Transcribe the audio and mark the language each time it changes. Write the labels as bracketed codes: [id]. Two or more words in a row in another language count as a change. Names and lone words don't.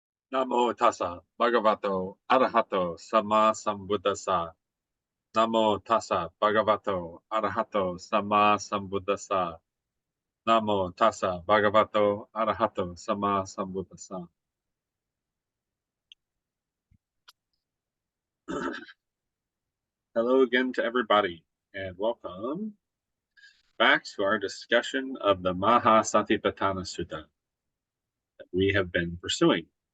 [pi] Namo tassa bhagavato arahato sama sambuddhassa. Namo tassa bhagavato arahato sama sambuddhassa. Namo tassa bhagavato arahato sama sambuddhassa. [en] Hello again to everybody, and welcome back to our discussion of the Maha Satipatthana Sutta that we have been pursuing.